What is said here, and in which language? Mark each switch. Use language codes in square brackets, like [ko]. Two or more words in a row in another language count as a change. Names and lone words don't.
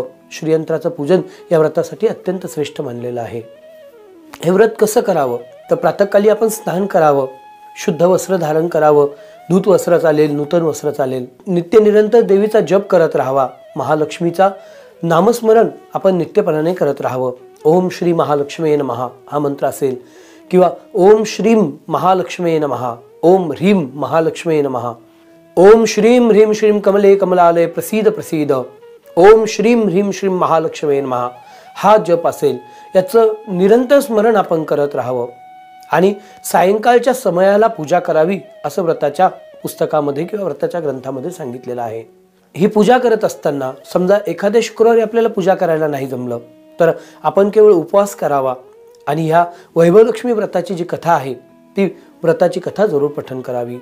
[mr] श्रीयंत्राचं पूजन या व्रतासाठी अत्यंत श्रेष्ठ मानलेलं आहे। हे व्रत कसं करावं तर प्रातःकाली आपण स्नान करावं, शुद्ध वस्त्र धारण करावं, धूत वस्त्र चालेल, नूतन वस्त्र चालेल, नित्य निरंतर देवीचा जप करत राहावा, महालक्ष्मीचा नामस्मरण आपण नित्यपणाने करत राहावं। [sa] ओम श्री महालक्ष्मी नमः [mr] हा मंत्र असेल किंवा [sa] ओम श्रीम महालक्ष्मी नमः, ओम ह्रीम महालक्ष्मी नमः, ओम श्रीम ह्रीम श्रीम कमले कमलालय प्रसीद प्रसीद, ओम श्रीम ह्रीम श्रीम महालक्ष्मी नमः [mr] हा जप असेल। याचं निरंतर स्मरण आपण करत राहावं आणि सायंकाळच्या समयाला पूजा करावी असं व्रताच्या पुस्तकामध्ये किंवा व्रताच्या ग्रंथामध्ये सांगितलेलं आहे। ही पूजा करत असताना समजा एखाद्या शुक्रवारी आपल्याला पूजा करायला नाही जमलं तर आपण केवळ उपवास करावा आणि ह्या वैभव लक्ष्मी व्रताची जी कथा आहे ती व्रताची कथा जरूर पठण करावी।